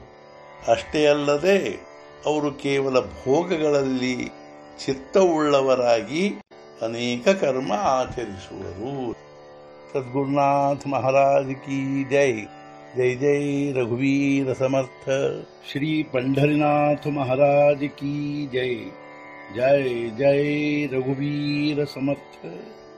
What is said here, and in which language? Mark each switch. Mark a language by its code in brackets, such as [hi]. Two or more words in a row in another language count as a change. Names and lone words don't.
[kn] ಅಷ್ಟೇ ಅಲ್ಲದೆ ಅವರು ಕೇವಲ ಭೋಗಗಳಲ್ಲಿ ಚಿತ್ತವುಳ್ಳವರಾಗಿ ಅನೇಕ ಕರ್ಮ ಆಚರಿಸುವರು. [hi] सद्गुरुनाथ महाराज की जय. [mr] जय जय रघुवीर समर्थ. [hi] ಶ್ರೀ पंढरीनाथ महाराज की जय. [mr] जय जय रघुवीर समर्थ.